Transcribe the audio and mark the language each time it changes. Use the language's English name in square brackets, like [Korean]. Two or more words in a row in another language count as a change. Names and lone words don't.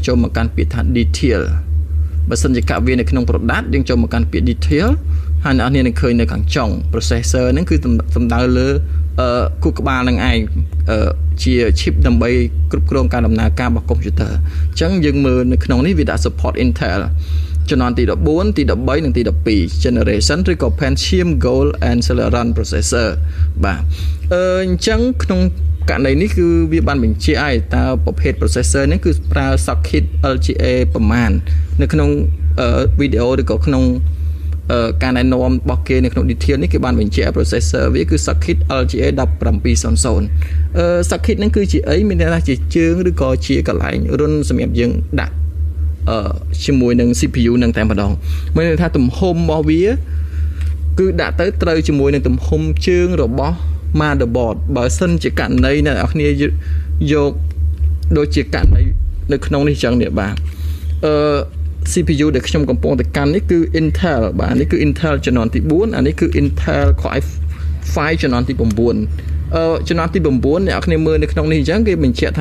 [Khmer] ចូលមកកាន់ពាក្យថា detail បើសិនជាកាក់វានៅក្នុង product យើងចូលមកកាន់ពាក្យ detail ហើយអ្នកនរនឹងឃើញនៅខាងចុង processor ហ្នឹងគឺសំដៅលើគូក្បាលនឹងឯងជា chip ដើម្បីគ្រប់គ្រងការដំណើរការរបស់ computer អញ្ចឹងយើងមើលនៅក្នុងនេះវាដាក់ support Intel ជំនាន់ទី14ទី13និងទី12 generation ឬក៏ Pentium Gold and Celeron processor បាទអញ្ចឹងក្នុងករណីនេះគឺវា បានបញ្ជាក់ឲ្យតើប្រភេទ processor នេះគឺប្រើ socket LGA ប្រមាណនៅក្នុងវីដេអូឬក៏ក្នុងការណែនាំរបស់គេនៅក្នុង detail នេះគេបានបញ្ជាក់ processor វាគឺ socket LGA 1700 socket ហ្នឹងគឺជាអីមានន័យថាជាជើងឬក៏ជាកន្លែងរុនសម្រាប់យើងដាក់ជាមួយនឹង CPU នឹងតែម្ដងមានន័យថាទំហំរបស់វាគឺដាក់ទៅត្រូវជាមួយនឹងទំហំជើង របស់ motherboard បើសិនជាករណីអ្នកនរគ្នាយកដូចជាករណីនៅក្នុងនេះចឹងនេះបាទCPU ដែលខ្ញុំកំពុងតែកាន់នេះគឺ Intel បាទនេះគឺ Intel ជំនាន់ទី4អានេះគឺ Intel Core i5 ជំនាន់ទី9ជំនាន់ទី9អ្នកគ្នាមើលនៅក្នុងនេះអញ្ចឹងគេបញ្ជាក់ថា